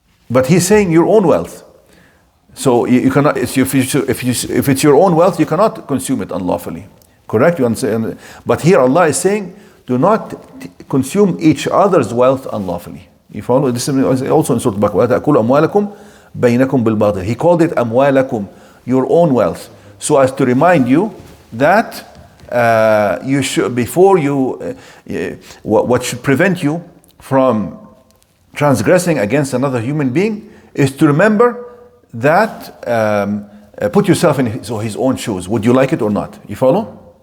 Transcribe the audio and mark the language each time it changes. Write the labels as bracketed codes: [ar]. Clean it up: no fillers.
[en] But he's saying your own wealth. So you cannot, if it's your own wealth, you cannot consume it unlawfully. Correct? You understand? But here Allah is saying, do not consume each other's wealth unlawfully. You follow? This is also in Surah Baqarah. [ar] تأكلوا أموالكم بينكم بالباطل. [en] He called it [ar] أموالكم, [en] your own wealth, so as to remind you that you should, before you, what should prevent you from transgressing against another human being is to remember that, put yourself in his own shoes. Would you like it or not? You follow?